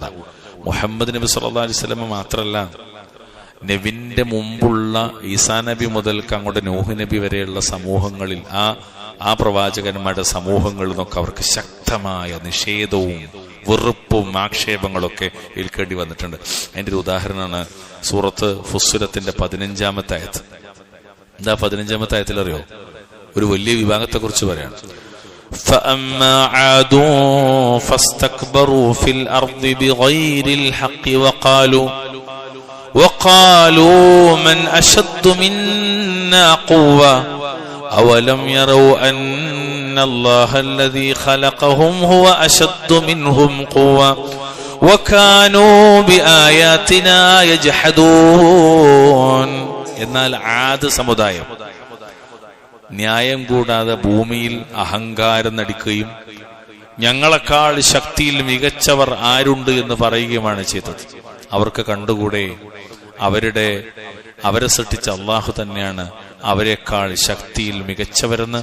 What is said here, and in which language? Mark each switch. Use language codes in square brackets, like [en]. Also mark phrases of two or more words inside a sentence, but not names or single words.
[ml] മുഹമ്മദ് നബി [ar] صلى الله عليه وسلم [ml] മാത്രല്ല, നബിന്റെ മുമ്പുള്ള ഈസാ നബി മുതൽക്ക് അങ്ങോട്ട് നൂഹ് നബി വരെയുള്ള സമൂഹങ്ങളിൽ ആ പ്രവാചകന്മാരുടെ സമൂഹങ്ങളിൽ നിന്നൊക്കെ അവർക്ക് ശക്തമായ നിഷേധവും വെറുപ്പും ആക്ഷേപങ്ങളൊക്കെ ഏൽക്കേണ്ടി വന്നിട്ടുണ്ട്. അതിന്റെ ഒരു ഉദാഹരണമാണ് സൂറത്ത് ഫുസ്സിലത്തിന്റെ 15-ാമത്തെ ആയത്ത്. എന്താ 15-ാമത്തെ ആയത്തിൽ അറിയോ? ഒരു വലിയ വിഭാഗത്തെ കുറിച്ച് പറയാണ്. [ar] فَأَمَّا عَادٌ فَاسْتَكْبَرُوا فِي الْأَرْضِ بِغَيْرِ الْحَقِّ وَقَالُوا مَنْ أَشَدُّ مِنَّا قُوَّةً أَوَلَمْ يَرَوْا أَنَّ اللَّهَ الَّذِي خَلَقَهُمْ هُوَ أَشَدُّ مِنْهُمْ قُوَّةً وَكَانُوا بِآيَاتِنَا يَجْحَدُونَ. [ml] എന്നാൽ ആദ് സമുദായം ന്യായം കൂടാതെ ഭൂമിയിൽ അഹങ്കാരം നടിക്കുകയും ഞങ്ങളെക്കാൾ ശക്തിയിൽ മികച്ചവർ ആരുണ്ട് എന്ന് പറയുകയുമാണ് ചെയ്തത്. അവർക്ക് കണ്ടുകൂടെ അവരെ സൃഷ്ടിച്ച അള്ളാഹു തന്നെയാണ് അവരെക്കാൾ ശക്തിയിൽ മികച്ചവരെന്ന്.